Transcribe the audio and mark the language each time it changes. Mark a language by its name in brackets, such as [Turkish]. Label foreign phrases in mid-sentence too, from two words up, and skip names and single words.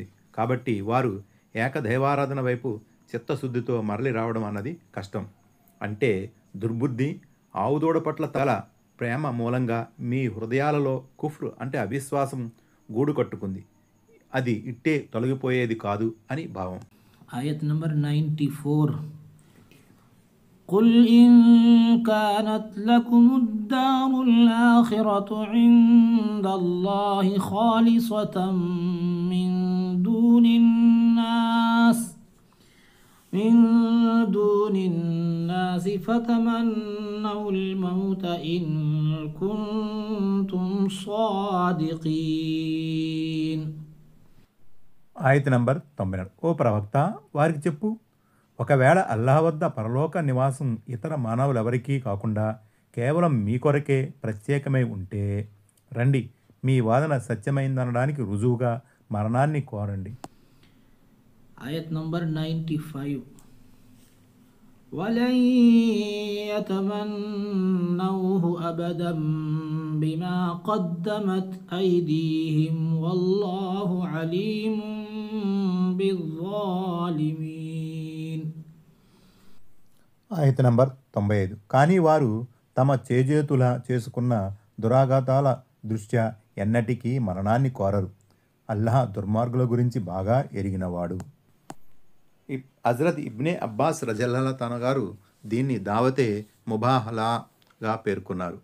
[Telugu] కాబట్టి వారు ఏకదైవారాధన వైపు చిత్తశుద్ధితో మరలి రావడం అన్నది కష్టం. అంటే దుర్బుద్ధి, ఆవుదూడ పట్ల తల ప్రేమ మూలంగా మీ హృదయాలలో కుఫ్ర్ అంటే అవిశ్వాసం గూడు కట్టుకుంది. అది ఇట్టే తొలగిపోయేది కాదు అని భావం. ఆయత్ నంబర్ 94. [Arabic] قل إن كانت لكم الدار الآخرة عند الله خالصة من دون الناس فتمنوا الموت إن كنتم صادقين. [Telugu] ఆయత నంబర్ 94. ఓ ప్రవక్త, వారికి చెప్పు, ఒకవేళ అల్లాహ్ వద్ద పరలోక నివాసం ఇతర మానవులెవరికీ కాకుండా కేవలం మీ కొరకే ప్రత్యేకమై ఉంటే రండి, మీ వాదన సత్యమైందనడానికి రుజువుగా మరణాన్ని కోరండి. ఆయత్ నంబర్ 95. [Arabic] ولن يتمنوه أبدا بما قدمت أيديهم والله عليم بالظالمين. [Telugu] ఆయత నంబర్ 95. కానీ వారు తమ చేజేతుల చేసుకున్న దురాఘాతాల దృష్ట్యా ఎన్నటికీ మరణాన్ని కోరరు. అల్లాహ్ దుర్మార్గుల గురించి బాగా ఎరిగినవాడు. హజరత్ ఇబ్నే అబ్బాస్ రజల్లా తన గారు దీన్ని దావతే ముబాహలాగా పేర్కొన్నారు.